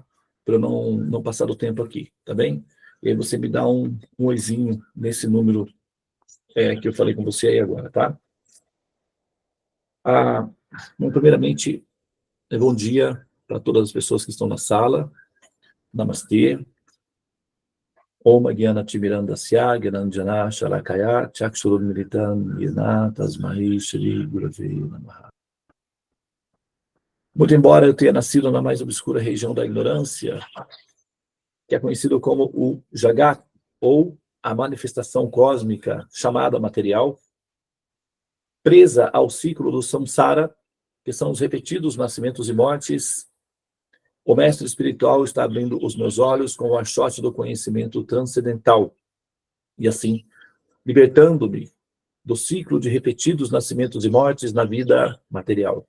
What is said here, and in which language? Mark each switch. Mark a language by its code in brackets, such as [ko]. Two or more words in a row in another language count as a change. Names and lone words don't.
[pt] Para eu não passar do tempo aqui, tá bem? E aí você me dá um oizinho nesse número que eu falei com você aí agora, tá? Bom, primeiramente, bom dia para todas as pessoas que estão na sala. Namastê. [sa] Om Gyana Timirandasya Gyananjana Shalakaya Chakshurumilitam Yena Tasmai Shri Gurave Namaha. [pt] Muito embora eu tenha nascido na mais obscura região da ignorância, que é conhecido como o Jagat, ou a manifestação cósmica chamada material, presa ao ciclo do samsara, que são os repetidos nascimentos e mortes, o mestre espiritual está abrindo os meus olhos com o achote do conhecimento transcendental, e assim, libertando-me do ciclo de repetidos nascimentos e mortes na vida material.